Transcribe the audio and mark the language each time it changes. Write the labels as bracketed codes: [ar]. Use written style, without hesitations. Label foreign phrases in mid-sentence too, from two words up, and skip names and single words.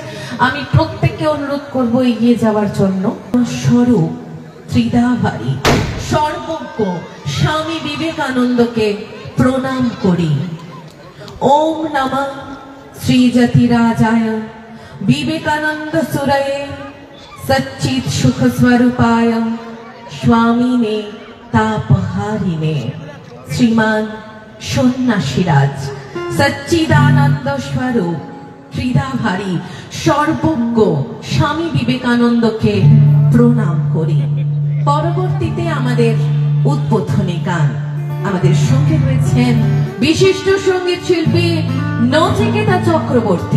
[bn] আমি প্রত্যেককে অনুরোধ করব এগিয়ে যাওয়ার জন্য। স্বরূপ ত্রিদাভারী সর্বজ্ঞ স্বামী বিবেকানন্দকে প্রণাম করি। [sa] ওম নমঃ শ্রীজাতিরাজায় বিবেকানন্দ সুরয়ে सच्चित सुख स्वरूपाय स्वामिने तापहारिणे श्रीमान सन्यासीराज सच्चिदानंद स्वरूप [bn] ক্রীড়াভারী সর্বজ্ঞ স্বামী বিবেকানন্দকে প্রণাম করি। পরবর্তীতে আমাদের উদ্বোধনী গান, আমাদের সঙ্গে রয়েছেন বিশিষ্ট সঙ্গীত শিল্পী নচিকেতা চক্রবর্তী।